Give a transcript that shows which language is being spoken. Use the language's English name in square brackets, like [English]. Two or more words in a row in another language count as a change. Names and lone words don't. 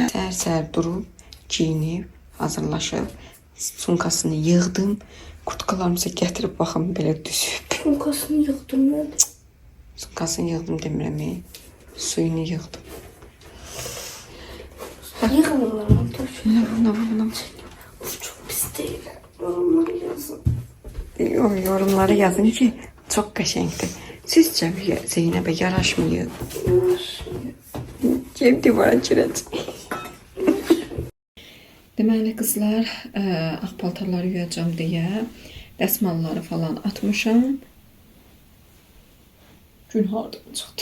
[Azerbaijani] Səhər-səhər durub, giyinib, hazırlaşıb, sumkasını yığdım. Kurtkalarımızı gətirib baxım belə düşüb. Sumkasını yığdım mən. Sumkasını yığdım demirəm. Suyunu yığdım. Yığılırlar. Buna. [Turkish] Çok pis değil. Yorumları yazın. Yorumları yazın [Azerbaijani] ki çok qəşəngdir. Sizcə Zeynəbə yaraşmıyor? Kim divara girəcək? Deməli qızlar, ağ paltarları yuyacağım deyə dəsmalları falan atmışam. Gün hardan çıxdı?